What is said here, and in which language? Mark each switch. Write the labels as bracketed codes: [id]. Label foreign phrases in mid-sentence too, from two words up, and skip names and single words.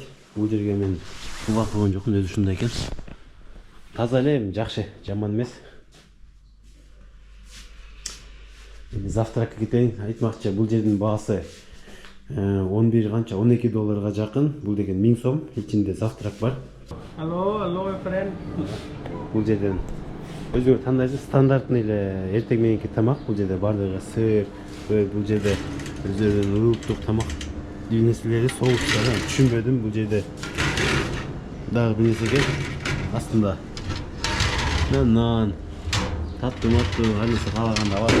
[ky] Бул жерге мен убак болгон жокмун, өзү ушундай экен. Таза эле, жакшы, жаман эмес. Завтракка кетейин. Айтмакчы, бул жердин баасы 11 канча, $12 жакын. Бул деген 1000 сом. Ичинде завтрак бар. [en] Hello, my friend. [ky] Бул жерден өзүңөр тандайсыз, стандартный эле эртең мененки тамак. Бул жерде бардыгы сыр, бул жерде өздөрүнүн улуттук тамак нерселери, соустары. Түшүнбөдүм, бул жерде дагы бир нерсе экен. Астында нан, таттуу, ар нерсе каалаганда бар.